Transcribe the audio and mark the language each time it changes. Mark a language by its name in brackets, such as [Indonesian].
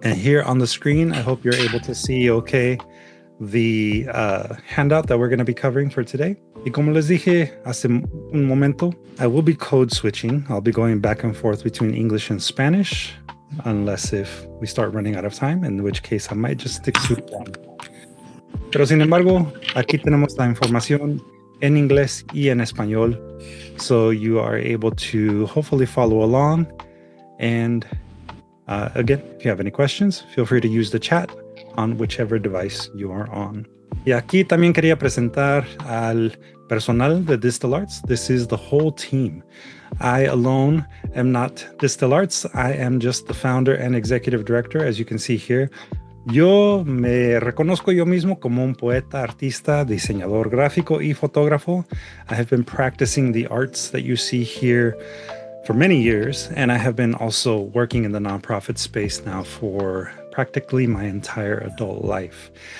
[English] And here on the screen, I hope you're able to see okay the handout that we're going to be covering for today. [Spanish] Y como les dije hace un momento, [English] I will be code switching. I'll be going back and forth between English and Spanish, unless if we start running out of time, in which case I might just stick to one. [Spanish] Pero sin embargo, aquí tenemos la información en inglés y en español, [English] so you are able to hopefully follow along. And again, if you have any questions, feel free to use the chat on whichever device you are on. [Spanish] Y aquí también quería presentar al personal de DSTL Arts. [English] This is the whole team. I alone am not DSTL Arts. I am just the founder and executive director, as you can see here. [Spanish] Yo me reconozco yo mismo como un poeta, artista, diseñador gráfico y fotógrafo. [English] I have been practicing the arts that you see here for many years, and I have been also working in the nonprofit space now for practically my entire adult life.